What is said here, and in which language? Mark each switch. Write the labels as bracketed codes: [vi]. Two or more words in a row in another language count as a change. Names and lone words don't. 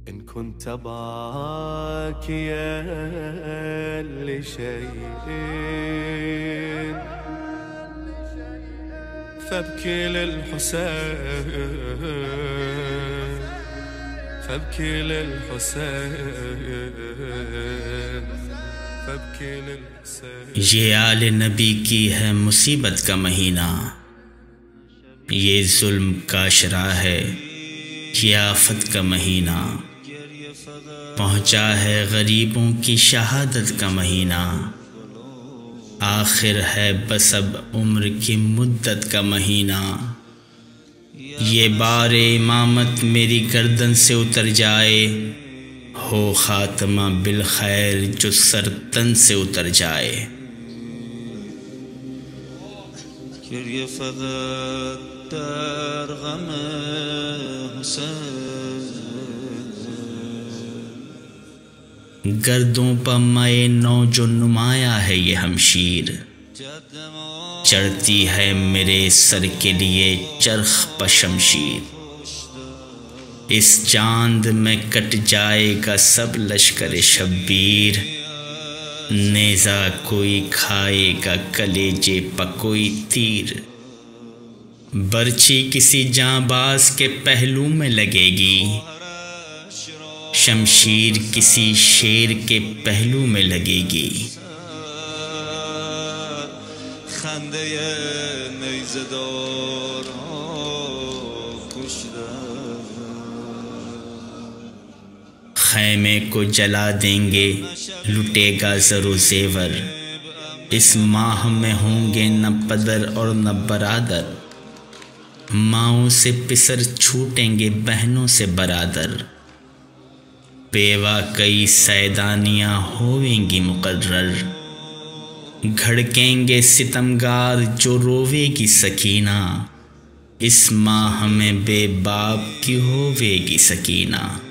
[ar] كنت باكيا لشيء فابكي للحسين فابكي للحسين فابكي للحسين. [ur] یہ آل نبی کی ہے مصیبت کا مہینہ، یہ ظلم کا عشرہ ہے، یہ آفت کا مہینہ، پہنچا ہے غریبوں کی شہادت کا مہینہ، آخر ہے بس اب عمر کی مدت کا مہینہ، یہ بار امامت میری گردن سے اتر جائے، ہو خاتمہ بالخیر جو سر تن سے اتر جائے. [fa] گریه فقط در غم حسین، [ur] گردوں پہ مائے نو جو نمایاں ہے یہ ہمشیر، چڑھتی ہے میرے سر کے لیے چرخ پہ شمشیر، اس چاند میں کٹ جائے گا سب لشکر شبیر، نیزہ کوئی کھائے گا کلیجے پہ کوئی تیر، برچھی کسی جانباز کے پہلو میں لگے گی، شمشیر کسی شیر کے پہلو میں لگے گی. [fa] خنده نیزه داران کشتن، [ur] خیمے کو جلا دیں گے لٹے گا زر و زیور، اس ماہ میں ہوں گے نہ پدر اور نہ برادر، ماؤں سے پسر چھوٹیں گے بہنوں سے برادر، بیوہ کئی سیدانیاں ہوئیں گی مقرر، گھڑکیں گے ستمگار جو روے گی سکینہ، اس ماہ میں بے باپ کی ہوے گی سکینہ.